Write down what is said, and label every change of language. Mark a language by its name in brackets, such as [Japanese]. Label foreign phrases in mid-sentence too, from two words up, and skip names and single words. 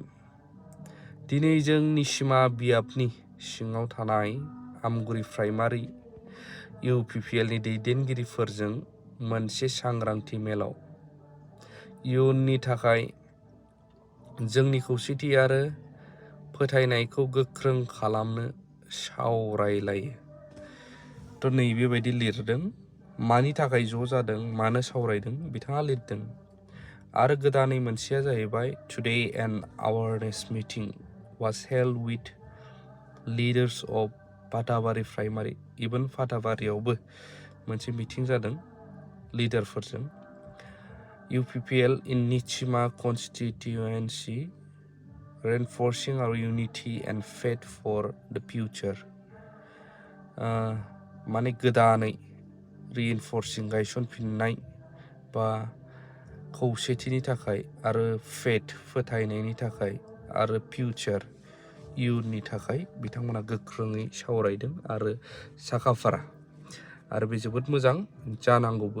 [Bodo] दिनै जों निसिमा बियाबनि सिङाव थानाय आमगुरि प्राइमारि UPPLनि दैदेनगिरिफोरजों मोनसे सांग्रांथि मेलाव इयुननि थाखाय जोंनि खौसेथि आरो फोथायनायखौ गोख्रों खालामनो सावरायलायो। थ' नैबेबायदि लिरदों मानि थाखाय ज' जादों मानो सावरायदों बिथाङा लिरदों आरो गोदानै मोनसेया जाहैबाय [English] today an awareness meeting was held with leaders of [Bodo] फाथाबारि प्राइमारि इभेन फाथाबारियावबो मोनसे मिटिं जादों लिडारफोरजों [English] UPPL in Nichima constituency reinforcing our unity and faith for the future [Bodo] माने गोदानै reinforcing गायसनफिननाय बा खौसेथिनि थाखाय आरो फेथ फोथायनायनि थाखाय आरो फिउचार इयुननि थाखाय बिथांमोना गोख्रोङै सावरायदों आरो साखाफारा आरो बे जोबोद मोजां जानांगौबो।